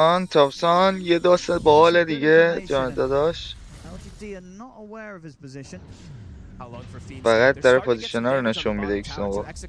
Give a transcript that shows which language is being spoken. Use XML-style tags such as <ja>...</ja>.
<fa>تابسان یه داست باحال دیگه جان داداش.</fa> <en>LGD are not aware of his position.</en> <fa>فقط داره پوزیشن ها رو نشون میده ایکس نووا.</fa>